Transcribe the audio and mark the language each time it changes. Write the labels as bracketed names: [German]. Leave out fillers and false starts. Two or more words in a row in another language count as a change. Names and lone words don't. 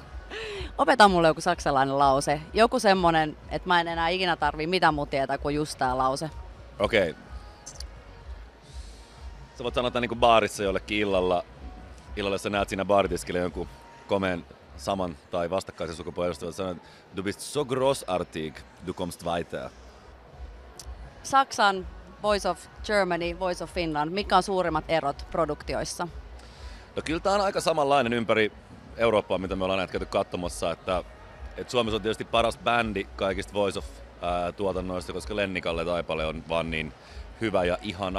[Finnish] Opeta mulle joku saksalainen lause. Joku semmonen, että mä en enää ikinä tarvii mitään muuta tietää kuin just tää lause. Okei. Sä voit sanoa niin kuin baarissa jollekin illalla sä näet siinä baaritiskille jonkun komeen saman tai vastakkaisen sukupuolen edustavan, sanoa, [German] du bist so großartig, du kommst weiter. [Finnish] Saksan Voice of Germany, Voice of Finland, mitkä on suurimmat erot produktioissa? No kyllä tää on aika samanlainen ympäri Eurooppaa, mitä me ollaan näitä käyty katsomassa, että Suomessa on tietysti paras bändi kaikista Voice of-tuotannoista, koska Lenni-Kalle Taipale on vaan niin hyvä ja ihana